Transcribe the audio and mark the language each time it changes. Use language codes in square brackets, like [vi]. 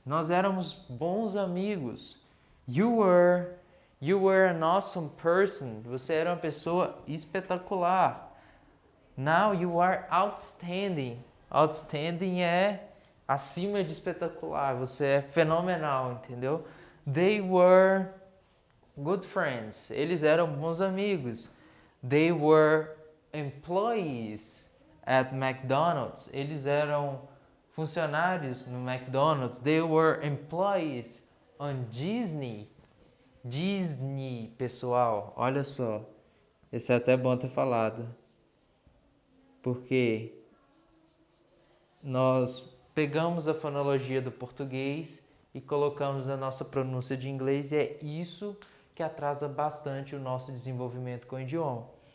[pt] Nós éramos bons amigos. [en] You were an awesome person. [pt] Você era uma pessoa espetacular. [en] Now you are outstanding. [pt] Outstanding é acima de espetacular. Você é fenomenal, entendeu? [en] They were good friends. [pt] Eles eram bons amigos. [en] They were employees at McDonald's. [pt] Eles eram funcionários no McDonald's. [en] They were employees on Disney. [pt] Disney, pessoal, olha só. Esse é até bom ter falado. Porque nós pegamos a fonologia do português e colocamos a nossa pronúncia de inglês, e é isso que atrasa bastante o nosso desenvolvimento com o idioma.